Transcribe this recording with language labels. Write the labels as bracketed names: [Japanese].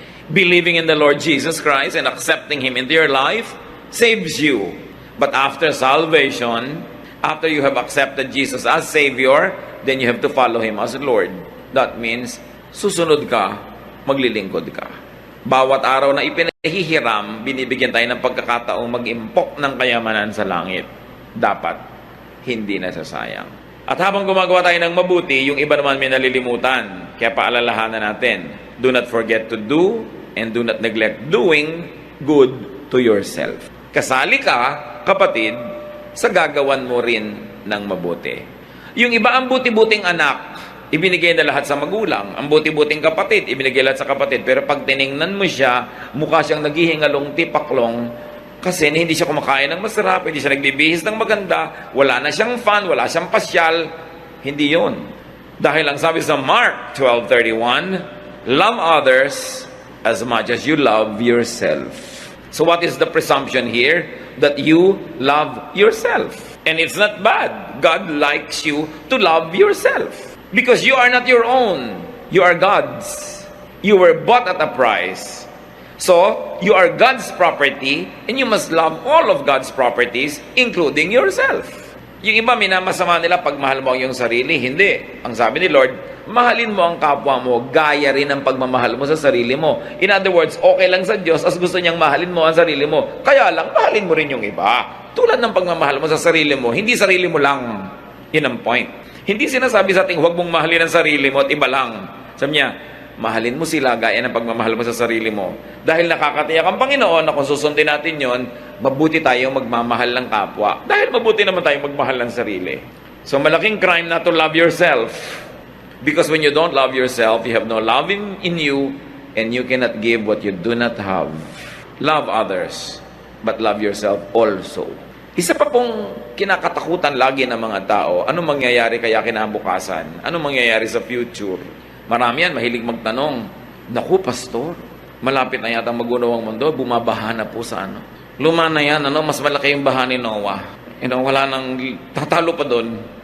[English] Believing in the Lord Jesus Christ and accepting Him into your life saves you. But after salvation, after you have accepted Jesus as Savior, then you have to follow Him as Lord. That means, [Filipino] susunod ka, maglilingkod ka. Bawat araw na ipinahihiram, binibigyan tayo ng pagkakataong mag-impok ng kayamanan sa langit. Dapat, hindi nasasayang. At habang gumagawa tayo ng mabuti, yung iba naman may nalilimutan. Kaya paalalahanan natin, [English] do not forget to do and do not neglect doing good to yourself. [Filipino] Kasali ka, kapatid, sa gagawan mo rin ng mabuti. Yung iba ang buti-buting anak, ibinigay na lahat sa magulang. Ang buti-buting kapatid, ibinigay lahat sa kapatid. Pero pag tiningnan mo siya, mukha siyang naghihingalong tipaklong kasi hindi siya kumakain ng masarap, hindi siya nagbibihis ng maganda, wala na siyang fun, wala siyang pasyal. Hindi yun. Dahil ang sabi sa [English] Mark 12:31, "Love others as much as you love yourself." So what is the presumption here? That you love yourself. And it's not bad. God likes you to love yourself. Because you are not your own. You are God's. You were bought at a price. So, you are God's property and you must love all of God's properties, including yourself. [Filipino] Yung iba, minamasama nila pag mahal mo ang iyong sarili. Hindi. Ang sabi ni Lord, mahalin mo ang kapwa mo, gaya rin ang pagmamahal mo sa sarili mo. [English] In other words, [Filipino] okay lang sa Diyos as gusto niyang mahalin mo ang sarili mo. Kaya lang, mahalin mo rin yung iba. Tulad ng pagmamahal mo sa sarili mo, hindi sarili mo lang. Yun ang point. Hindi sinasabi sa ating, huwag mong mahalin ang sarili mo at iba lang. Sabi niya, mahalin mo sila gaya ng pagmamahal mo sa sarili mo. Dahil nakakatiyak ang Panginoon na kung susundin natin yon, mabuti tayong magmamahal ng kapwa. Dahil mabuti naman tayong magmahal ng sarili. [English] So [Filipino] malaking [English] crime na to love yourself. Because when you don't love yourself, you have no love in you, and you cannot give what you do not have. Love others, but love yourself also. [Filipino] Isa pa pong kinakatakutan lagi ng mga tao, anong mangyayari kaya kinabukasan? Anong mangyayari sa future? Marami yan, mahilig magtanong, naku, pastor, malapit na yata magunaw ang mundo, bumabaha na po sa ano. Luma na yan, mas malaki yung baha ni Noah. Wala nang tatalo pa doon.